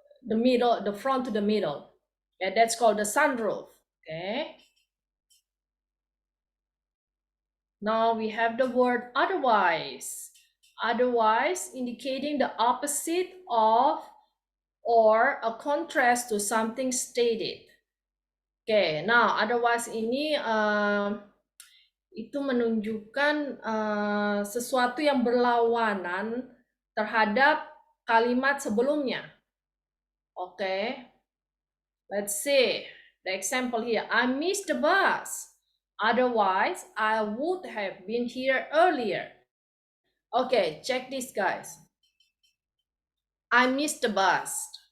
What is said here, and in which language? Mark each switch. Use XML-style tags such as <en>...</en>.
<en>the middle, the front to the middle. Okay, that's called the sunroof. Okay. Now we have the word otherwise. Otherwise indicating the opposite of or a contrast to something stated.</en> <id>Okay, now otherwise ini itu menunjukkan sesuatu yang berlawanan terhadap kalimat sebelumnya.</id> <en>Okay, let's see the example here. I missed the bus. Otherwise, I would have been here earlier. Okay, check this, guys. I missed the bus.</en>